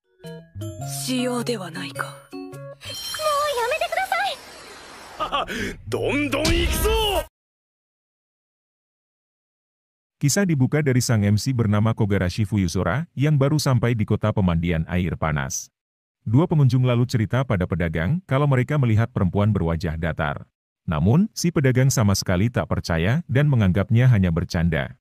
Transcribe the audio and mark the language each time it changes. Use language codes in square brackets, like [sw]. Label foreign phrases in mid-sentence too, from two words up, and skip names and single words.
[ja] しようではないか。もうやめてください。どんどん行くぞ! [id] Kisah dibuka dari sang MC bernama Kogarashi Fuyusora yang baru sampai di kota pemandian air panas. Dua pengunjung lalu cerita pada pedagang kalau mereka melihat perempuan berwajah datar. Namun, si pedagang sama sekali tak percaya dan menganggapnya hanya bercanda.